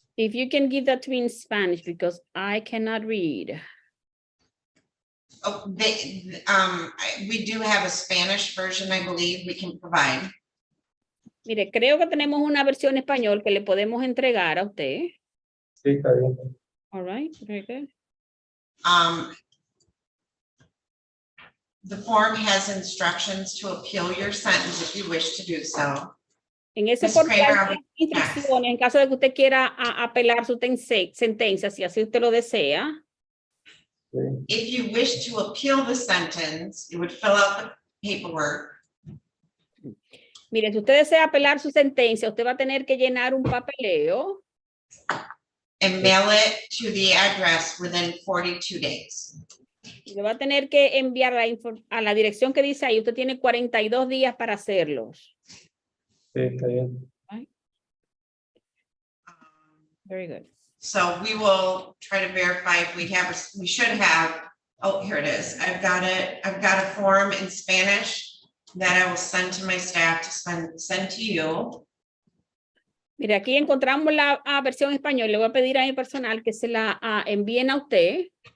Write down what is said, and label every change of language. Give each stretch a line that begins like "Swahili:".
English: If you can give that to me in Spanish, because I cannot read. Oh, we do have a Spanish version, I believe we can provide.
Spanish: Mire, creo que tenemos una versión español que le podemos entregar a usted. Sí, está bien.
English: All right, very good. The form has instructions to appeal your sentence if you wish to do so.
Spanish: En ese
English: Ms.
Spanish: portal
English: Kramer,
Spanish: hay instrucciones en caso de que usted quiera apelar su sentencia, si así usted lo desea. Sí.
English: If you wish to appeal the sentence, you would fill out the paperwork.
Spanish: Mire, si usted desea apelar su sentencia, usted va a tener que llenar un papeleo
English: And mail it to the address within 42 days.
Spanish: y le va a tener que enviar a la dirección que dice ahí. Usted tiene 42 días para hacerlos. Sí, está bien.
English: Very good. So we will try to verify if we should have, oh, here it is. I've got it. I've got a form in Spanish that I will send to my staff to send to you.
Spanish: Mire, aquí encontramos la versión en español. Le voy a pedir a mi personal que se la envíen a usted.